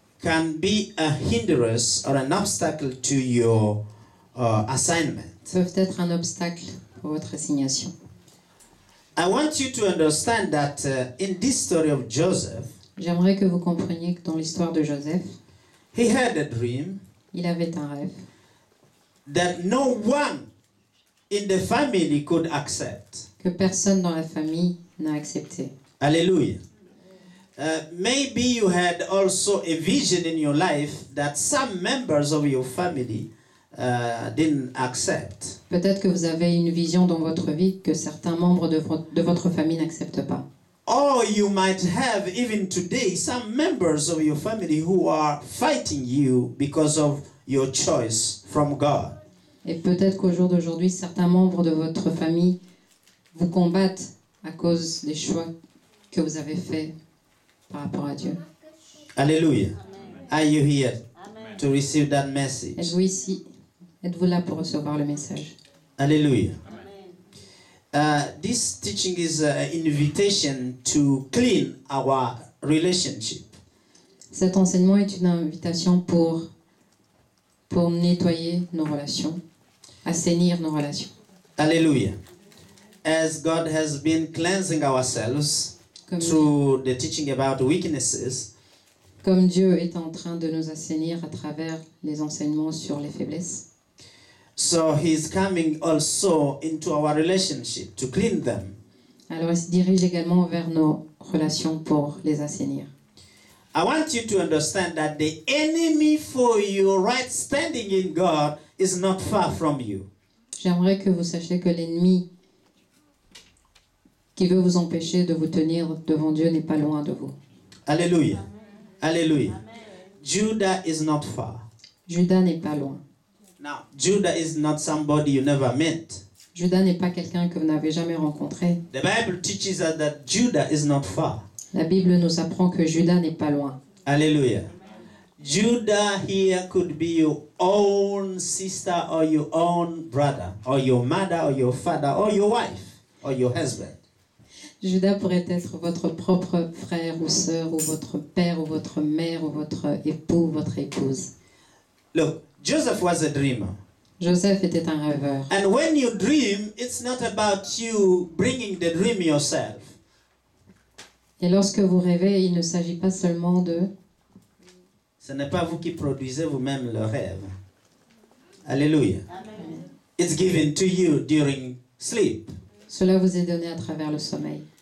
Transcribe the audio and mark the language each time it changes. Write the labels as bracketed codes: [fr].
[en] can be a hindrance or an obstacle to your assignment. [fr] peuvent être un obstacle pour votre assignation. [en] I want you to understand that in this story of Joseph, [fr] J'aimerais que vous compreniez que dans l'histoire de Joseph, [en] he had a dream [fr] il avait un rêve [en] that no one in the family could accept. [fr] que personne dans la famille n'a accepté. [en] Hallelujah. Maybe you had also a vision in your life that some members of your family didn't accept. [fr] Peut-être que vous avez une vision dans votre vie que certains membres de votre famille n'acceptent pas. [en] Or you might have even today some members of your family who are fighting you because of your choice from God. [fr] Et peut-être qu'au jour d'aujourd'hui, certains membres de votre famille vous combattent à cause des choix que vous avez faits par rapport à Dieu. [en] Hallelujah. Are you here to receive that message? [fr] Êtes-vous ici? Êtes-vous là pour recevoir le message? [en] Hallelujah. This teaching is an invitation to clean our relationship. [fr] Cet enseignement est une invitation pour nettoyer nos relations, assainir nos relations. [en] Hallelujah. As God has been cleansing ourselves through the teaching about weaknesses, [fr] Comme Dieu est en train de nous assainir à travers les enseignements sur les faiblesses, [en] so He's coming also into our relationship to clean them. [fr] alors il se dirige également vers nos relations pour les assainir. [en] I want you to understand that the enemy for your right standing in God is not far from you. [fr] J'aimerais que vous sachiez que l'ennemi qui veut vous empêcher de vous tenir devant Dieu n'est pas loin de vous. [en] Hallelujah. Hallelujah. Judah is not far. [fr] Judas n'est pas loin. [en] Now, Judah is not somebody you never met. [fr] Judas n'est pas quelqu'un que vous n'avez jamais rencontré. [en] The Bible teaches us that Judah is not far. [fr] La Bible nous apprend que Judas n'est pas loin. [en] Hallelujah. Judah here could be your own sister or your own brother or your mother or your father or your wife or your husband. [fr] Judas pourrait être votre propre frère ou sœur ou votre père ou votre mère ou votre époux ou votre épouse. [en] Look, Joseph was a dreamer. [fr] Joseph était un rêveur. [en] And when you dream, it's not about you bringing the dream yourself. [fr] Et lorsque vous rêvez, il ne s'agit pas seulement de... Ce n'est pas vous qui produisez vous-même le rêve. [en] Hallelujah. It's given to you during sleep. [fr] Cela vous est donné à travers le sommeil.